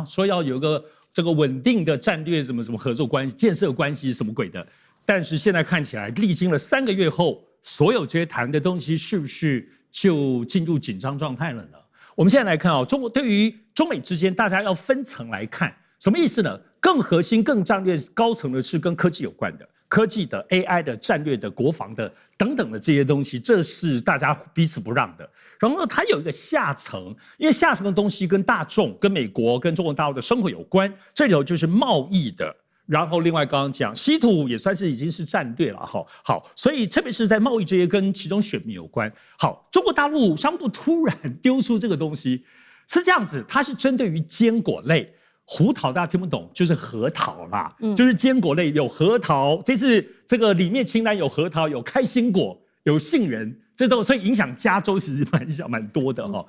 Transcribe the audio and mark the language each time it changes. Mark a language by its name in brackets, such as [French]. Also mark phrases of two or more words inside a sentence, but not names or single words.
[Chinese] 說要有個這個穩定的戰略什麼合作關係、建設關係什麼鬼的。但是現在看起來，歷經了3個月後，所有這些談的東西是不是就進入緊張狀態了呢？我們現在來看中國對於中美之間，大家要分層來看，什麼意思呢？更核心、更戰略、高層的是跟科技有關的，科技的、AI 的、戰略的、國防的等等的這些東西，這是大家彼此不讓的。然後呢，它有一個下層，因為下層的東西跟大眾、跟美國、跟中國大陸的生活有關，這裡頭就是貿易的。然後另外剛剛講稀土也算是已經是戰略了，好，所以特別是在貿易這些跟其中選民有關。好，中國大陸商務部突然丟出這個東西，是這樣子，它是針對於堅果類，胡桃大家聽不懂，就是核桃啦，就是堅果類有核桃，這次這個裡面清單有核桃，有開心果，有杏仁，這都所以影響加州其實蠻多的哈。